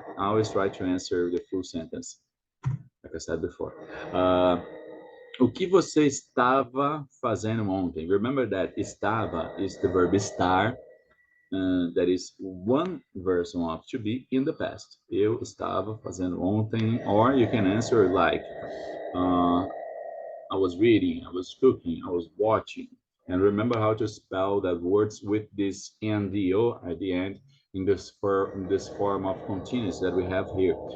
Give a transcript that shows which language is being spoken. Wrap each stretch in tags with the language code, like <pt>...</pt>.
<en>I always try to answer the full sentence, like I said before.</en> <pt>O que você estava fazendo ontem?</pt> <en>Remember that estava is the verb estar. That is one version of to be in the past.</en> <pt>Eu estava fazendo ontem,</pt> <en>or you can answer like, I was reading, I was cooking, I was watching. And remember how to spell that words with this NDO at the end in this form of continuous that we have here.</en>